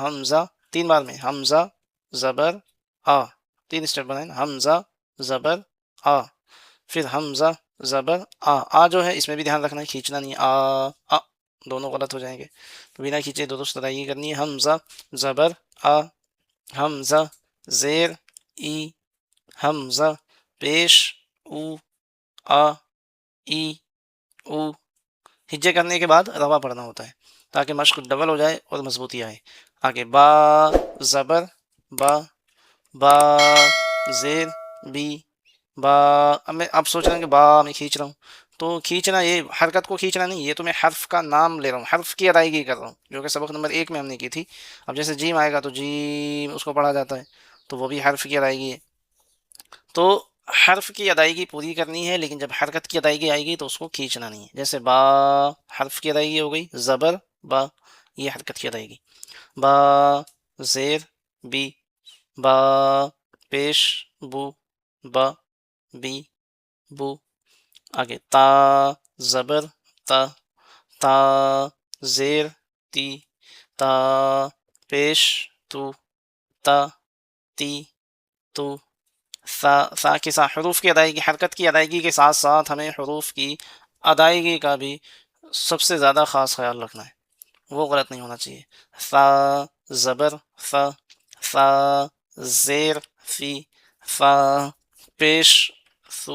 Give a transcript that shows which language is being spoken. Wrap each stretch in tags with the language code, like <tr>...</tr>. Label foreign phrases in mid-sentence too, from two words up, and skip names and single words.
<ur>حمزہ، 3 بار میں، حمزہ زبر 3 اسٹیپ بنائیں، حمزہ زبر پھر حمزہ زبر جو ہے اس میں بھی دھیان رکھنا ہے، کھینچنا نہیں ہے، دونوں غلط ہو جائیں گے، تو بنا کھینچے درست ادائیگی کرنی ہے۔ حمزہ زبر حمزہ زیر ای، حمزہ پیش او ای او، ہجے کرنے کے بعد روا پڑھنا ہوتا ہے تاکہ مشق ڈبل ہو جائے اور مضبوطی آئے۔ آگے با زبر با زیر بی، اب آپ سوچ رہے ہیں کہ با میں کھینچ رہا ہوں تو کھینچنا یہ حرکت کو کھینچنا نہیں، یہ تو میں حرف کا نام لے رہا ہوں، حرف کی ادائیگی کر رہا ہوں، جو کہ سبق نمبر 1 میں ہم نے کی تھی. اب جیسے جیم آئے گا تو جیم اس کو پڑھا جاتا ہے، تو وہ بھی حرف کی ادائیگی ہے. تو حرف کی ادائیگی پوری کرنی ہے، لیکن جب حرکت کی ادائیگی آئے گی تو اس کو کھینچنا نہیں ہے. جیسے با حرف کی ادائیگی ہو گئی، زبر با یہ حرکت کی ادائیگی. با زیر بی، با پیش بو، با بی بو. آگے تا زبر تا، تا زیر تی، تا پیش تو، تا تی تو. سا کے ساتھ حروف کی ادائیگی، حرکت کی ادائیگی کے ساتھ ساتھ ہمیں حروف کی ادائیگی کا بھی سب سے زیادہ خاص خیال رکھنا ہے، وہ غلط نہیں ہونا چاہیے. سا زبر فا، فا زیر فی، فا پیش سو.</ur>